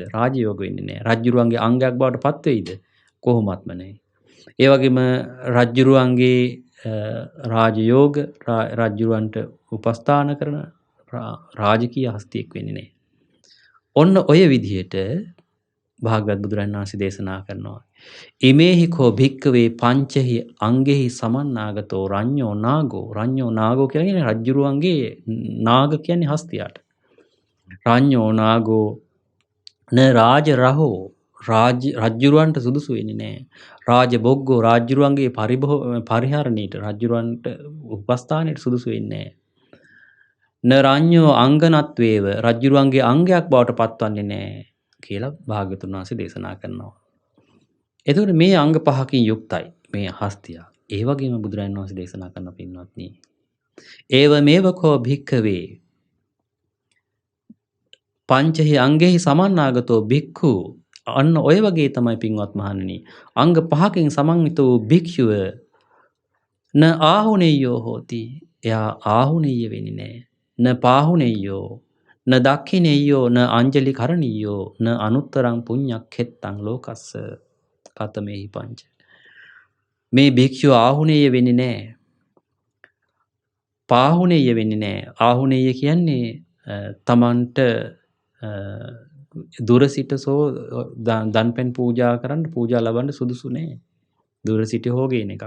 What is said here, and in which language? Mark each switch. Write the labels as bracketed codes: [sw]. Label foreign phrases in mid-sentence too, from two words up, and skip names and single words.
[si] රාජයෝග වෙන්නේ නැහැ. රජුරුවන්ගේ අංගයක් බවට පත් වෙයිද? කොහොමත්ම නැහැ. ඒ වගේම රජුරුවන්ගේ රාජයෝග රජුරුවන්ට උපස්ථාන කරන රාජකීය හස්තියෙක් වෙන්නේ නැහැ. ඔන්න ඔය විදිහට භාගවත් බුදුරජාණන් වහන්සේ දේශනා කරනවා. [pi] ඉමේහි කෝ භික්කවේ පංචහි අංගෙහි සමන්නාගතෝ රඤ්ඤෝ නාගෝ. රඤ්ඤෝ නාගෝ [si] කියන්නේ රජුරුවන්ගේ නාග කියන්නේ හස්තියාට. [pi] රඤ්ඤෝ නාගෝ න රාජ රහෝ [si] රජ්ජුරුවන්ට සුදුසු වෙන්නේ නැහැ. [pi] රාජ බොග්ගෝ [si] රජ්ජුරුවන්ගේ පරිහරණයට රජ්ජුරුවන්ට උපස්ථානයට සුදුසු වෙන්නේ නැහැ. [pi] න රඤ්ඤෝ අංගනත්වේව [si] රජ්ජුරුවන්ගේ අංගයක් බවට පත්වන්නේ නැහැ කියලා භාග්‍යවතුන් වහන්සේ දේශනා කරනවා. එතකොට මේ අංග පහකින් යුක්තයි මේ හස්තියා. ඒ වගේම බුදුරජාණන් වහන්සේ දේශනා කරන පින්වත්නි. [pi] ඒවමේව කෝ භික්ඛවේ පංචහි අංගෙහි සමන්නාගතෝ භික්ඛු [si] අන්න ඔය වගේ තමයි පින්වත් මහණෙනි. අංග පහකින් සමන්විත වූ භික්ෂුව [pi] න ආහුනේයෝ හෝති. [si] එයා ආහුනේය වෙන්නේ නැහැ. [pi] න පාහුනේයෝ න දක්ඛිනේයෝ න අංජලි කරණීයෝ න අනුත්තරං පුඤ්ඤක් හෙත්තං ලෝකස්ස කතමේහි පංච. [si] මේ භික්ෂුව ආහුනේය වෙන්නේ නැහැ. පාහුනේය වෙන්නේ නැහැ. ආහුනේය කියන්නේ තමන්ට දුර සිට දන්පැන් පූජා කරන්න පූජා ලබන්න සුදුසු නෑ. දුර සිට හෝ ගේන එකක්.